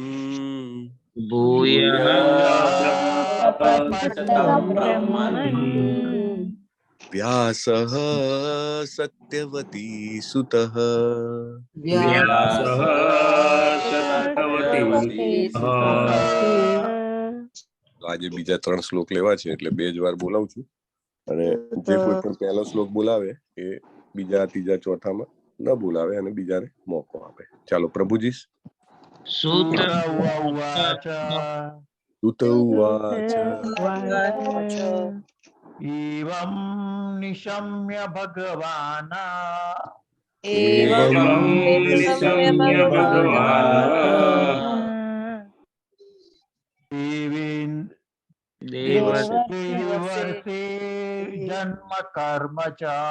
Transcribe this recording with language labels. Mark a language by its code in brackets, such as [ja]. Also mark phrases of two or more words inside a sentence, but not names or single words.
[sa] भूयः प्रपच्यतं ब्रह्मन् व्यासः सत्यवती सुतः व्यासः सत्यवती [gu] આજે બીજા 3 શ્લોક લેવા છે એટલે 2 જ વાર બોલાવું છું અને જે કોઈ પણ પહેલો શ્લોક બોલાવે એ બીજા ત્રીજા ચોથામાં ન બોલાવે અને બીજાને મોકો આપે. ચાલો પ્રભુજી. [sa] સુત उवाच सुत उवाच एवं निशम्य भगवान् एवं निशम्य भगवान् देवर्षे जन्म कर्म च